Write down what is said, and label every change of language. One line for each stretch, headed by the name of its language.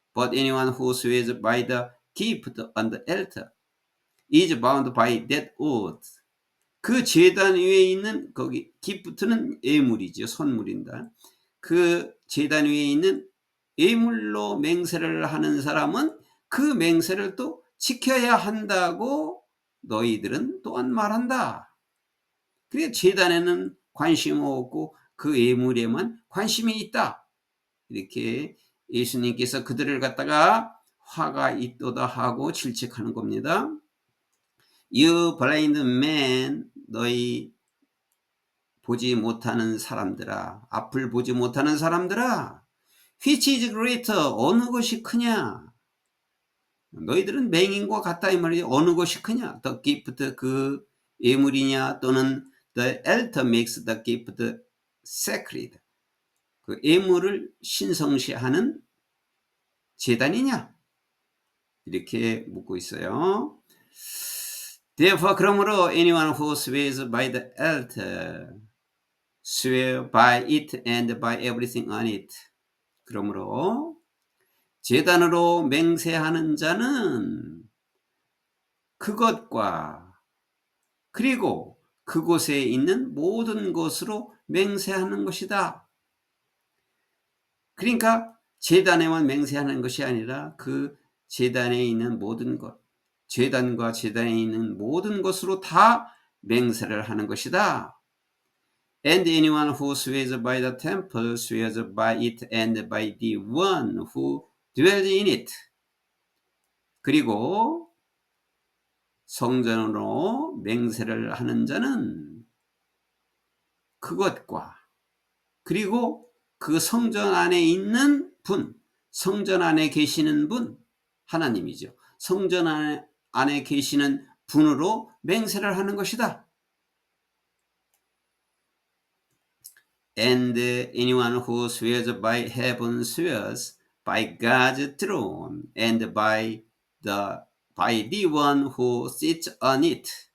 English: But anyone who swears by the gift on the altar is bound by that oath.
Korean: 그 제단 위에 있는 거기 기프트는 예물이죠. 선물인다. 그 제단 위에 있는 예물로 맹세를 하는 사람은 그 맹세를 또 지켜야 한다고 너희들은 또한 말한다. 그래 제단에는 관심 없고 그 예물에만 관심이 있다. 이렇게 예수님께서 그들을 갖다가 화가 있도다 하고 질책하는 겁니다.
English: You blind man,
Korean: 너희 보지 못하는 사람들아, 앞을 보지 못하는 사람들아,
English: which is greater,
Korean: 어느 것이 크냐? 너희들은 맹인과 같다 이 말이죠. 어느 것이 크냐?
English: The gift,
Korean: 그 예물이냐, 또는
English: the altar makes the gift sacred.
Korean: 그 예물을 신성시하는 제단이냐? 이렇게 묻고 있어요.
English: Therefore,
Korean: 그러므로
English: anyone who swears by the altar, swear by it and by everything on it.
Korean: 그러므로 제단으로 맹세하는 자는 그것과 그리고 그곳에 있는 모든 것으로 맹세하는 것이다. 그러니까 제단에만 맹세하는 것이 아니라 그 제단에 있는 모든 것, 제단과 제단에 있는 모든 것으로 다 맹세를 하는 것이다.
English: And anyone who swears by the temple swears by it and by the one who dwells in it.
Korean: 그리고 성전으로 맹세를 하는 자는 그것과 그리고 그 성전 안에 있는 분, 성전 안에 계시는 분, 하나님이죠. 성전 안에 계시는 분으로 맹세를 하는 것이다.
English: And anyone who swears by heaven swears by God's throne and by the one who sits on it.